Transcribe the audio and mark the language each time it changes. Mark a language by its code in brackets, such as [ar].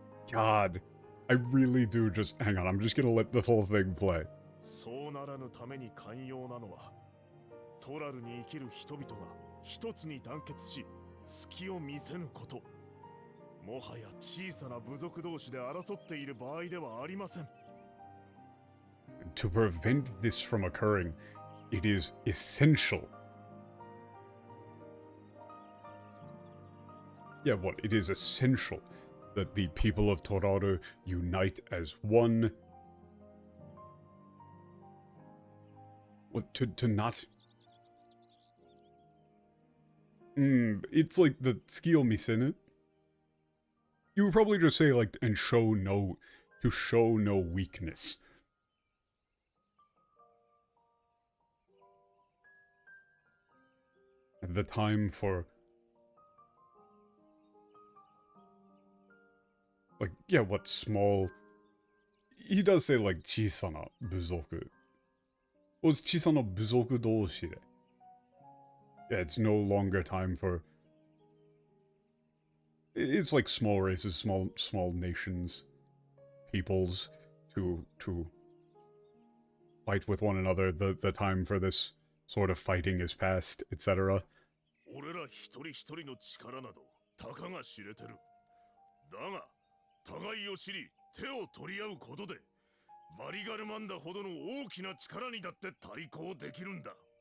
[en] God, I really do just... Hang on, I'm just gonna let the whole thing play. [ja] そうならぬために寛容なのはトラルに生きる人々が一つに団結し、隙を見せぬこと。もはや小さな部族同士で争っている場合ではありません。 [en] To prevent this from occurring, it is essential. Yeah, what? It is essential that the people of Toraru unite as one. What, to not... it's like the skill misenu. You would probably just say, like, and show no... to show no weakness. At the time for... like, yeah, what, small... He does say, like, [ja] 小さな部族. [en] Well, it's [ja] 小さな部族同士で. [en] Yeah, it's no longer time for... It's like small races, small nations, peoples, to fight with one another. The time for this sort of fighting is past, etc. [ja] 俺ら一人一人の力などたかが知れてる。だが互いを知り手を取り合うことでバリガルマンダほどの大きな力にだって対抗できるんだ。